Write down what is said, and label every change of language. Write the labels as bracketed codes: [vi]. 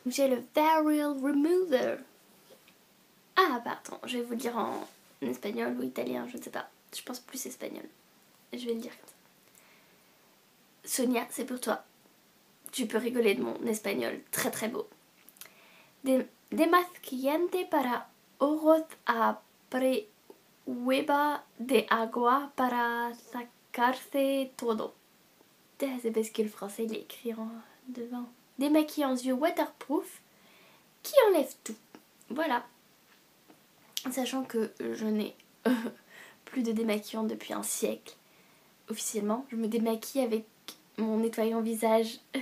[fr] J'ai le Varial Remover. Ah bah attends, je vais vous le dire en espagnol ou italien, je ne sais pas. Je pense plus espagnol. Je vais le dire comme ça. Sonia, c'est pour toi. Tu peux rigoler de mon espagnol très très beau. [es] Desmaquillante para ojos a prueba de agua para sacarse todo. [fr] C'est parce que le français il est écrit en devant. Démaquillant yeux waterproof qui enlève tout. Voilà. Sachant que je n'ai plus de démaquillant depuis un siècle. Officiellement, je me démaquille avec mon nettoyant visage.